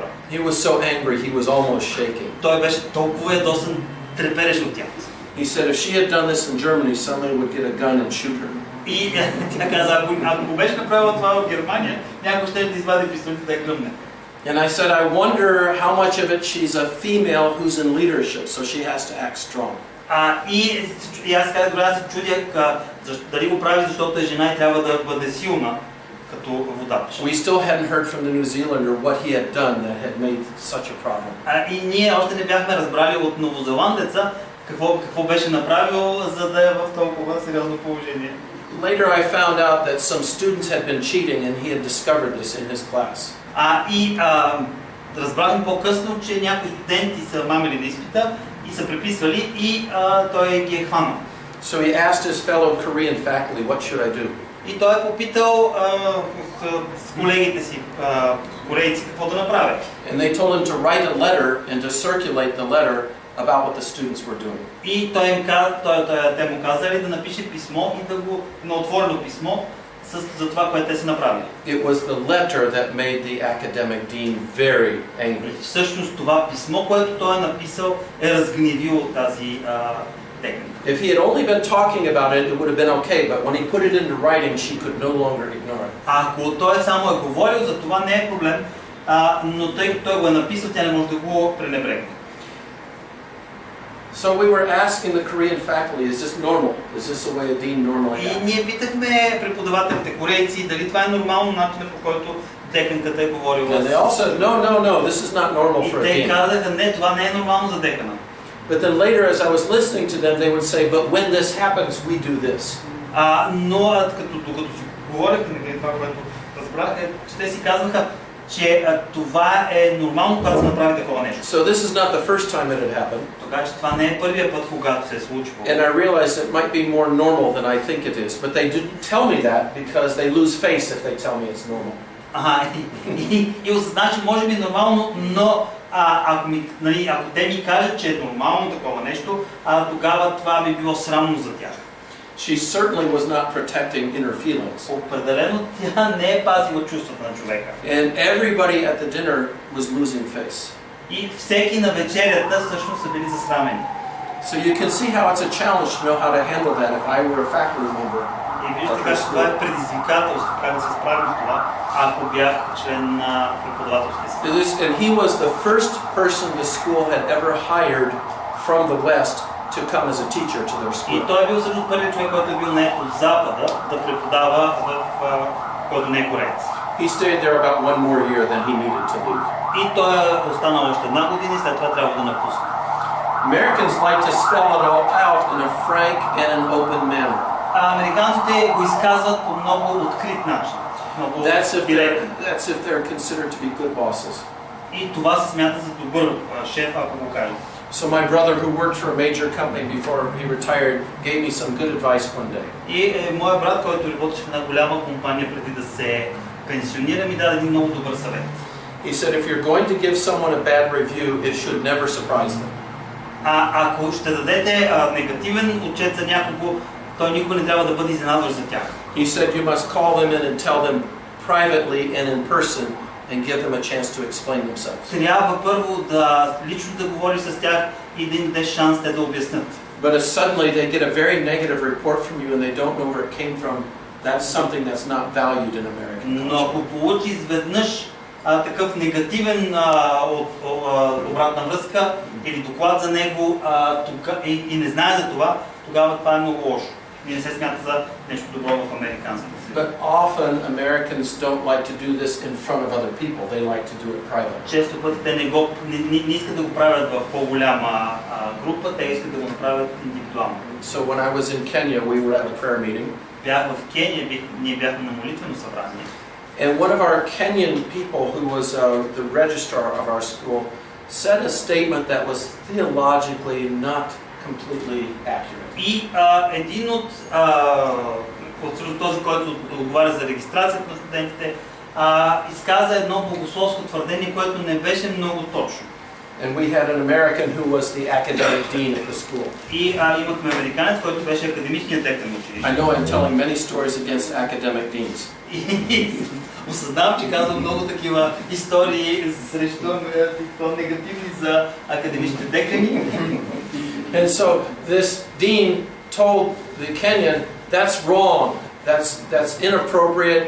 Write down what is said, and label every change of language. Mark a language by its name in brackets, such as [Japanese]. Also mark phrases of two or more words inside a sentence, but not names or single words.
[English] He was so angry, he was almost shaking. [Bulgarian] Той беше толкова ядосан, трепереше от тях. [English] He said if she had done this in Germany, somebody would get a gun and shoot her. [Bulgarian] И тя каза, ако го беше направила това в Германия, някой ще да извади пистолет да я гръмне. [English] And I said, I wonder how much of it she's a female who's in leadership, so she has to act strong. [Bulgarian] И аз казах, аз се чудя дали го прави, защото е жена и трябва да бъде силна като водач. [English] We still hadn't heard from the New Zealander what he had done that had made such a problem. [Bulgarian] И ние още не бяхме разбрали от новозеландеца какво беше направил, за да е в толкова сериозно положение. [English] Later I found out that some students had been cheating and he had discovered this in his class. [Bulgarian] Разбрахме по-късно, че някои студенти са мамили на изпита и са преписвали и той ги е хванал. [English] So he asked his fellow Korean faculty, what should I do? [Bulgarian] И той е попитал с колегите си корейци какво да направят. [English] And they told him to write a letter and to circulate the letter about what the students were doing. [Bulgarian] И те му казали да напише писмо и да го на отворено писмо за това, което те са направили. [English] It was the letter that made the academic dean very angry. [Bulgarian] Всъщност това писмо, което той е написал, е разгневило тази декан. [English] If he had only been talking about it, it would have been okay, but when he put it into writing, she could no longer ignore it. [Bulgarian] Ако той само е говорил, за това не е проблем, но тъй като той го е написал, тя не може да го пренебрегне. [English] So we were asking the Korean faculty, is this normal? Is this the way a dean normally acts? [Bulgarian] И ние питахме преподавателите корейци дали това е нормално начинът, по който деканката е говорила. [English] And they all said, no, this is not normal for a [Bulgarian] И те [English] dean. [Bulgarian] казаха, не, това не е нормално за декана. [English] But then later, as I was listening to them, they would say, but when this happens, we do this. [Bulgarian] Но докато си говорихме, това, което разбрах, че те си казваха, че това е нормално, когато се направи такова нещо. [English] So this is not the first time it had happened. [Bulgarian] Така че това не е първият път, когато се е случило. [English] And I realized it might be more normal than I think it is, but they didn't tell me that because they lose face if they tell me it's normal. [Bulgarian] И осъзнах, че може би е нормално, но ако те ми кажат, че е нормално такова нещо, тогава това би било срамно за тях. [English] She certainly was not protecting inner feelings. [Bulgarian] Определено тя не е пазила чувствата на човека. [English] And everybody at the dinner was losing face. [Bulgarian] И всеки на вечерята всъщност са били засрамени. [English] So you can see how it's a challenge to know how to handle that if I were a faculty member. [Bulgarian] И виждате как това е предизвикателство, как да се справим с това, ако бях член на преподавателския съвет. [English] And he was the first person the school had ever hired from the West to come as a teacher to their school. [Bulgarian] И той е бил всъщност първият човек, който е бил не от Запада да преподава който не е кореец. [English] He stayed there about 1 more year than he needed to leave. [Bulgarian] И той е останал още една година и след това трябва да напусне. [English] Americans like to spell it all out in a frank and an open manner. [Bulgarian] Американците го изказват по много открит начин. [English] That's if they're considered to be good bosses. [Bulgarian] И това се смята за добър шеф, ако го кажем. [English] So my brother, who worked for a major company before he retired, gave me some good advice one day. [Bulgarian] И моят брат, който работеше в една голяма компания преди да се пенсионира, ми даде един много добър съвет. [English] He said, if you're going to give someone a bad review, it should never surprise them. [Bulgarian] Ако ще дадете негативен отчет за някого, той никога не трябва да бъде изненадващ за тях. [English] He said you must call them in and tell them privately and in person and give them a chance to explain themselves. [Bulgarian] Трябва първо да лично да говориш с тях и да им дадеш шанс те да обяснят. [English] But if suddenly they get a very negative report from you and they don't know where it came from, that's something that's not valued in American culture. [Bulgarian] Но ако получи изведнъж такъв негативен обратна връзка или доклад за него и не знае за това, тогава това е много лошо. И не се смята за нещо добро в американската среда. [English] But often Americans don't like to do this in front of other people. They like to do it privately. [Bulgarian] Често пъти те не искат да го правят в по-голяма група, те искат да го направят индивидуално. [English] So when I was in Kenya, we were at a prayer meeting. [Bulgarian] Бях в Кения, ние бяхме на молитвено събрание. [English] And one of our Kenyan people, who was the registrar of our school, said a statement that was theologically not completely accurate. [Bulgarian] И един от този, който отговаря за регистрацията на студентите, изказа едно богословско твърдение, което не беше много точно. [English] And we had an American who was the academic dean at the school. [Bulgarian] И имахме американец, който беше академичният директор на училище. [English] I know I'm telling many stories against academic deans. [Bulgarian] И осъзнавам, че казвам много такива истории срещу негативни за академичните декани. [English] And so this dean told the Kenyan, that's wrong, that's inappropriate.